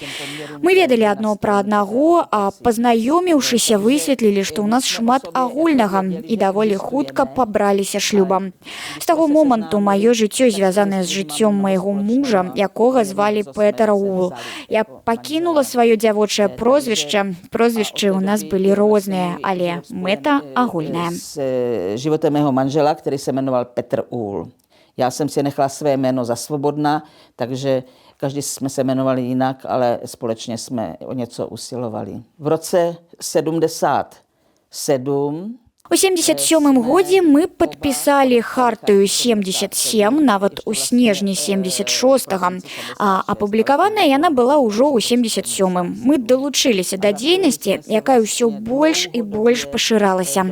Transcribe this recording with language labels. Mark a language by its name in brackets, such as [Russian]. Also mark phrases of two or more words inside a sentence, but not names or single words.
[Belarusian] Мы ведалі адно пра аднаго, а пазнаёміўшыся, высветлілі, што ў нас шмат агульнага і даволі хутка пабраліся шлюбам. З таго моманту маё жыццё звязанае з жыццём майго мужа, якога звалі Петер Ул. Я пакінула сваё дзявочае прозвішча. Прозвішчы ў нас былі розныя, але мэта агульная. [Czech] S životem mého manžela, který se jmenoval Petr Úl. Já jsem si nechala své jméno za Svobodná, takže každý jsme se jmenovali jinak, ale společně jsme o něco usilovali. V roce 77 [Belarusian] У 77-м годзе мы падпісалі хартыю 77, нават у снежні 76-го, а апублікаваная яна была ўжо ў 77-м. Мы далучыліся да дзейнасці, якая ўсё больш і больш пашыралася.